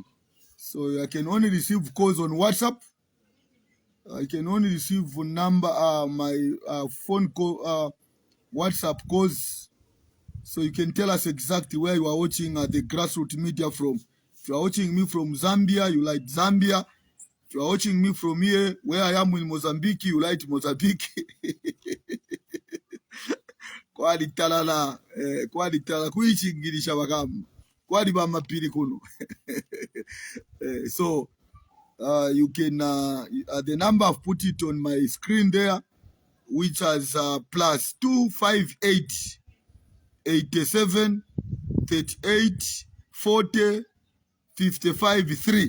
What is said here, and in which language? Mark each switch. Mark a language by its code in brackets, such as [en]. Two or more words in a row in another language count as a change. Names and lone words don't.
[en] So I can only receive calls on WhatsApp. I can only receive my phone call, WhatsApp calls. So you can tell us exactly where you are watching the Grassroots Media from. If you are watching me from Zambia, you like Zambia. If you are watching me from here, where I am in Mozambique, you like Mozambique. [bem] Kwali talala kuichingirisha bagamu kwali bamapiri kuno. [en] So you can the number I've put it on my screen there, which has +258 87 38 40 55 3.